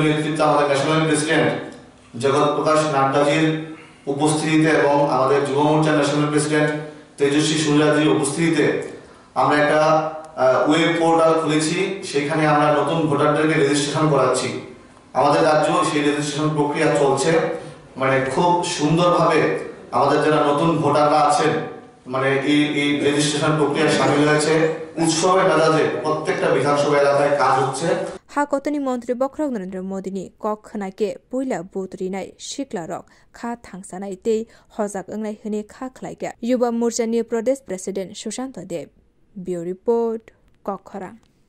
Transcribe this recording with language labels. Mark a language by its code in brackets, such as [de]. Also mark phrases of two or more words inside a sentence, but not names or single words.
[bn] নেতৃত্ব আমাদের [en] National President [bn] জগৎ প্রকাশ নাড্ডাজির উপস্থিতিতে এবং আমাদের যুব মোর্চার [en] National President [bn] তেজস্বী সূর্যাজির উপস্থিতিতে আমরা একটা [en] web portal [bn] খুলেছি সেখানে আমরা নতুন ভোটারদেরকে রেজিস্ট্রেশন করাচ্ছি আমাদের রাজ্য সেই রেজিস্ট্রেশন প্রক্রিয়া চলছে মানে খুব সুন্দরভাবে আমাদের যারা নতুন ভোটাররা আছেন মানে এই রেজিস্ট্রেশন প্রক্রিয়ায় শামিল হয়েছে উৎসবের মেজাজে প্রত্যেকটা বিধানসভা এলাকায় কাজ হচ্ছে [trp] हाकतनि मन्त्री बखरक नरेन्द्र मोदीनि कक खनाके पुइला बुतरिनाय सिक्ला रक खा थांसानाय तै हजाक अंगनाय हने खा खलायगा युवा मोर्चानि प्रदेश प्रेसिडेंट सुशांत देव [en] bureau report [trp] कक खरां।